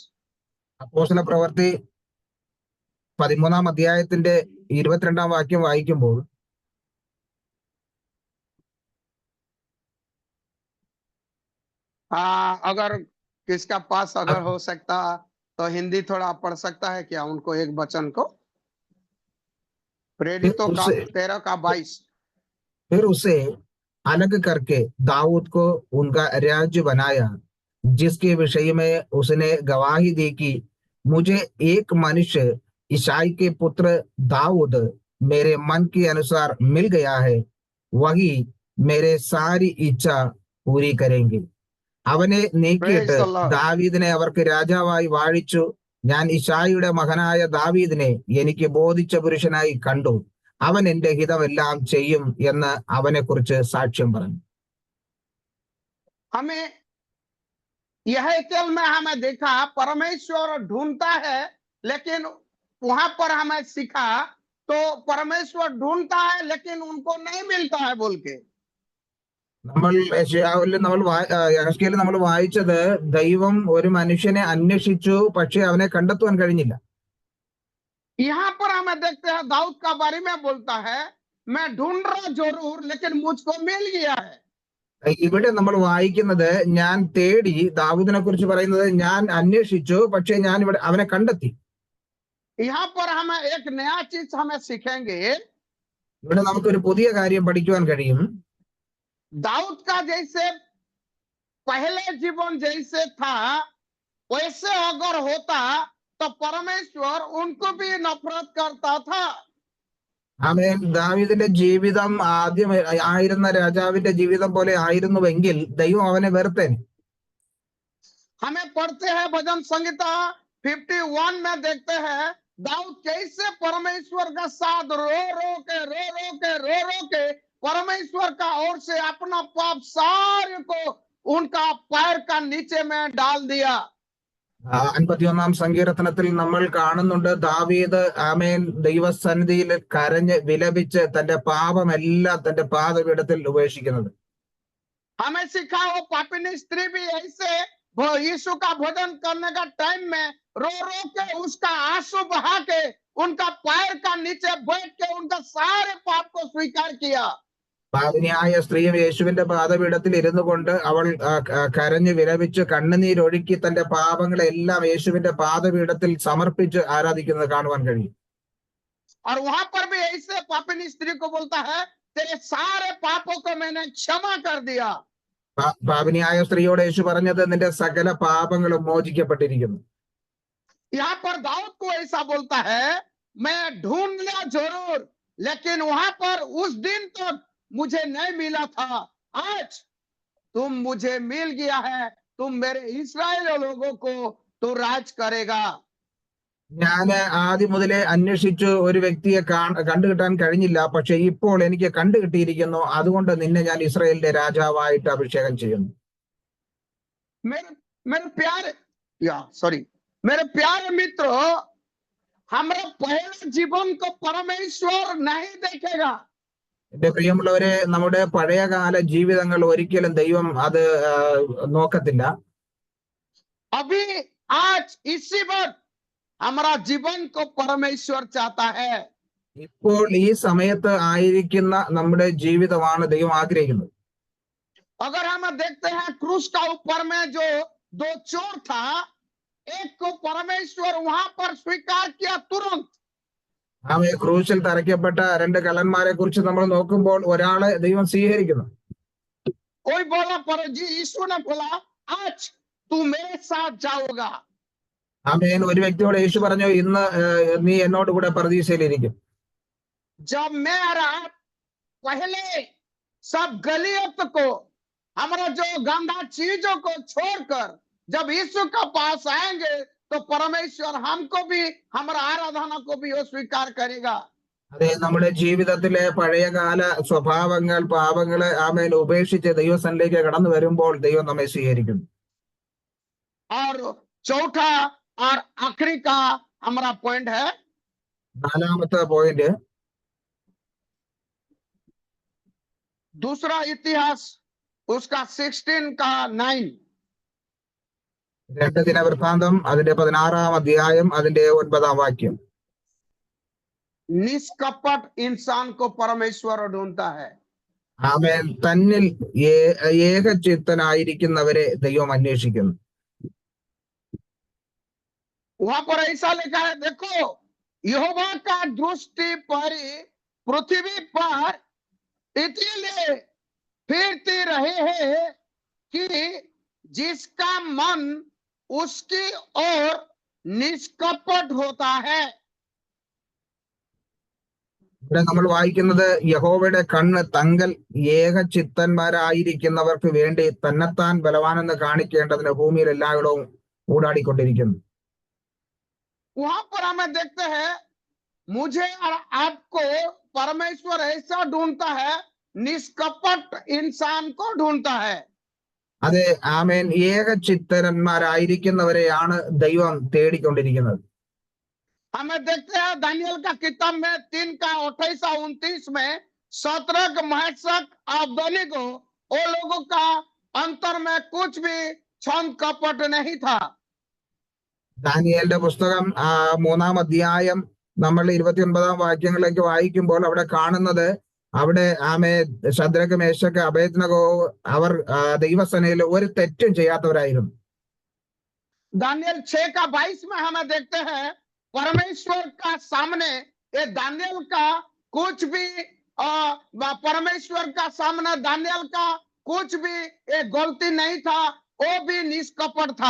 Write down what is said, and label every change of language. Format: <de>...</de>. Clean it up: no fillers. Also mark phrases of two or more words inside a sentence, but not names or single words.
<ml>അപ്പോസ്തല പ്രവൃത്തി 13 അധ്യായത്തിന്റെ 22 വാക്യം വായിക്കുമ്പോൾ,</ml> <hi>अगर किसका पास अगर हो सकता तो हिंदी थोड़ा पढ़ सकता है क्या उनको एक वचन को, प्रेरितों का 13 का 22। फिर उसे अलग करके दाऊद को उनका राज्य बनाया, जिसके विषय में उसने गवाही दी कि मुझे एक मनुष्य ईसाई के पुत्र दाऊद मेरे मन के अनुसार मिल गया है, वही मेरे सारी इच्छा पूरी करेंगे.</hi> <ml>അവനെ നീക്കിയിട്ട്</ml> <en>Praise the Lord.</en> <ml>ദാവീദിനെ അവർക്ക് രാജാവായി വാഴിച്ചു. ഞാൻ ഇശായിയുടെ മകനായ ദാവീദിനെ എനിക്ക് ബോധിച്ച പുരുഷനായി കണ്ടു. അവൻ എന്റെ ഹിതമെല്ലാം ചെയ്യും എന്ന് അവനെ കുറിച്ച് സാക്ഷ്യം പറഞ്ഞു.</ml> <hi>हमें यह कल में हमें देखा परमेश्वर ढूंढता है, लेकिन वहां पर हमें सीखा तो परमेश्वर ढूंढता है लेकिन उनको नहीं मिलता है बोल के.</hi> <ml>നമ്മൾ യഹസ്കേലിൽ നമ്മൾ വായിച്ചത് ദൈവം ഒരു മനുഷ്യനെ അന്വേഷിച്ചു, പക്ഷെ അവനെ കണ്ടെത്തുവാൻ കഴിഞ്ഞില്ല.</ml> <hi>यहाँ पर हमें देखते हैं दाऊद का बारे में बोलता है, मैं ढूंढ रहा जरूर लेकिन मुझको मिल गया है.</hi> <ml>ഇവിടെ നമ്മൾ വായിക്കുന്നത് ഞാൻ തേടി, ദാവൂദിനെ കുറിച്ച് പറയുന്നത് ഞാൻ അന്വേഷിച്ചു, പക്ഷെ ഞാൻ ഇവിടെ അവനെ കണ്ടെത്തി.</ml> <hi>यहाँ पर हमें एक नया चीज हमें सीखेंगे.</hi> <ml>ഇവിടെ നമുക്കൊരു പുതിയ കാര്യം പഠിക്കുവാൻ കഴിയും.</ml> <hi>दाऊद का जैसे पहले जीवन जैसे था वैसे अगर होता तो परमेश्वर उनको भी नफरत करता था.</hi> <ml>ആമേൻ. ദാവീദിന്റെ ജീവിതം ആദ്യം ആയിരുന്ന രാജാവിന്റെ ജീവിതം പോലെ ആയിരുന്നുവെങ്കിൽ ദൈവം അവനെ വെറുത്തേനെ.</ml> <hi>हमें पढ़ते हैं भजन संहिता 51 में देखते हैं दाऊद कैसे परमेश्वर का साथ रो रो के परमेश्वर का ओर से अपना पाप सारे को उनका पैर का नीचे में डाल दिया.</hi> <ml>51 സങ്കീർത്തനത്തിൽ നമ്മൾ കാണുന്നുണ്ട് ദാവീദ് ആമേൻ ദൈവസന്നിധിയിൽ കരഞ്ഞ് വിലപിച്ച് തന്റെ പാപമെല്ലാം തന്റെ പാദപീഠത്തിൽ ഉപേക്ഷിക്കുന്നത്.</ml> <hi>हमें सिखा वो पापिनी स्त्री भी ऐसे यीशु का भोजन करने का टाइम में रो रो के उसका आंसू बहा के उनका पैर का नीचे बैठ के उनका सारे पाप को स्वीकार किया.</hi> <ml>പാപിനിയായ സ്ത്രീയും യേശുവിന്റെ പാദപീഠത്തിൽ ഇരുന്നു കൊണ്ട് അവൾ കരഞ്ഞു വിലപിച്ച് കണ്ണുനീരൊഴുക്കി തന്റെ പാപങ്ങളെല്ലാം യേശുവിന്റെ പാദപീഠത്തിൽ സമർപ്പിച്ച് ആരാധിക്കുന്നത് കാണുവാൻ കഴിയും.</ml> <hi>और वहां पर भी ऐसे पापिनी स्त्री को बोलता है तेरे सारे पापों को मैंने क्षमा कर दिया.</hi> <ml>പാപിനിയായ സ്ത്രീയോട് യേശു പറഞ്ഞത് നിന്റെ സകല പാപങ്ങളും മോചിക്കപ്പെട്ടിരിക്കുന്നു.</ml> <hi>यहाँ पर दाऊद को ऐसा बोलता है मैं ढूंढ लिया जरूर लेकिन वहां पर उस दिन तक मुझे नहीं मिला था, आज तुम मुझे मिल गया है, तुम मेरे इस्राएल लोगों को तो राज करेगा.</hi> <ml>ഞാൻ ആദ്യം മുതലേ അന്വേഷിച്ചു, ഒരു വ്യക്തിയെ കണ്ടുകിട്ടാൻ കഴിഞ്ഞില്ല, പക്ഷെ ഇപ്പോൾ എനിക്ക് കണ്ടുകിട്ടിയിരിക്കുന്നു, അതുകൊണ്ട് നിന്നെ ഞാൻ ഇസ്രായേലിന്റെ രാജാവായിട്ട് അഭിഷേകം ചെയ്യുന്നു.</ml> <hi>मेरे प्यारे मित्रों, हमारे पहले जीवन को परमेश्वर नहीं देखेगा.</hi> <ml>എന്റെ പ്രിയമുള്ളവരെ, നമ്മുടെ പഴയകാല ജീവിതങ്ങൾ ഒരിക്കലും ദൈവം അത് നോക്കത്തില്ല.</ml> <hi>अभी आज इसी वक्त हमारा जीवन को परमेश्वर चाहता है.</hi> <ml>ഇപ്പോൾ ഈ സമയത്ത് ആയിരിക്കുന്ന നമ്മുടെ ജീവിതമാണ് ദൈവം ആഗ്രഹിക്കുന്നത്.</ml> <hi>अगर हम देखते हैं क्रूस का ऊपर में जो दो चोर था, एक को परमेश्वर वहां पर स्वीकार किया तुरंत.</hi> <ml>ആമേൻ. ക്രൂശിൽ തറയ്ക്കപ്പെട്ട രണ്ട് കള്ളന്മാരെ കുറിച്ച് നമ്മൾ നോക്കുമ്പോൾ ഒരാളെ ദൈവം സ്വീകരിക്കുന്നു.</ml> <hi>कोई बोला पर जी यीशु ने बोला आज तू मेरे साथ जाओगा.</hi> <ml>ആമേൻ. ഒരു വ്യക്തിയോട് യേശു പറഞ്ഞു, ഇന്ന് നീ എന്നോട് കൂടെ പരദീസയിലിരിക്കും.</ml> <hi>जब मैं पहले सब गलियत को हमारा जो गंदा चीजों को छोड़कर जब यीशु का पास आएंगे तो परमेश्वर हमको भी हमारा आराधना को भी वो स्वीकार करेगा.</hi> <ml>അതെ, നമ്മുടെ ജീവിതത്തിലെ പഴയകാല സ്വഭാവങ്ങൾ, പാപങ്ങളെ ആമേൻ ഉപേക്ഷിച്ച് ദൈവസന്നിധിയിലേക്ക് കടന്നു വരുമ്പോൾ ദൈവം നമ്മെ സ്വീകരിക്കുന്നു.</ml> <hi>और चौथा और आखिरी का हमारा पॉइंट है,</hi> <ml>നാലാമത്തെ പോയിന്റ്,</ml> <hi>दूसरा इतिहास उसका 16 का 9.</hi> <ml>2 ദിനവൃത്താന്തം അതിന്റെ 16-ാം അധ്യായം അതിന്റെ 9-ാം വാക്യം.</ml> <hi>निष्कपट इंसान को परमेश्वर ढूंढता है.</hi> <ml>ആമേൻ. തന്നിൽ ഏകചിത്തനായിരിക്കുന്നവരെ ദൈവം അന്വേഷിക്കുന്നു.</ml> <hi>वहां पर ऐसा लिखा है, देखो यहोवा का दृष्टि पर पृथ्वी पर इसलिए फिरती रहे हैं कि जिसका मन उसकी ओर निष्कपट होता है।</hi> <ml>ഇവിടെ നമ്മൾ വായിക്കുന്നത് യഹോവയുടെ കണ്ണ് തങ്കൽ ഏകചിത്തന്മാരായിരിക്കുന്നവർക്ക് വേണ്ടി തന്നെത്താൻ ബലവാനെന്ന് കാണിക്കേണ്ടതിന് ഭൂമിയിൽ എല്ലായിടവും ഊടാടിക്കൊണ്ടിരിക്കുന്നു.</ml> <hi>वहां पर हमें देखते हैं मुझे और आपको परमेश्वर ऐसा ढूंढता है, निष्कपट इंसान को ढूंढता है।</hi> <ml>അതെ, ആമേൻ. ഏകചിത്തന്മാരായിരിക്കുന്നവരെയാണ് ദൈവം തേടിക്കൊണ്ടിരിക്കുന്നത്.</ml> <hi>हमें देखते हैं दानियल का किताब में 3 का 28-29 में शद्रक, मेशक, अबेदनीगो, वो लोगों का अंतर में कुछ भी छंद कपट नहीं था।</hi> <ml>ദാനിയേലിന്റെ പുസ്തകം 3-ാം അധ്യായം നമ്മൾ 29-ാം വാക്യങ്ങളിലേക്ക് വായിക്കുമ്പോൾ അവിടെ കാണുന്നത്, അവിടെ ആമേ ശദ്രക്, മേശക്, അബേദ്നഗോ അവർ ദൈവസേനയിൽ ഒരു തെറ്റും ചെയ്യാത്തവരായിരുന്നു.</ml> <hi>दानियल 6 का 22 में हमें देखते हैं परमेश्वर का सामने ये दानियल का कुछ भी परमेश्वर का सामने दानियल का कुछ भी ये गलती नहीं था, वो भी निष्कपट था।</hi>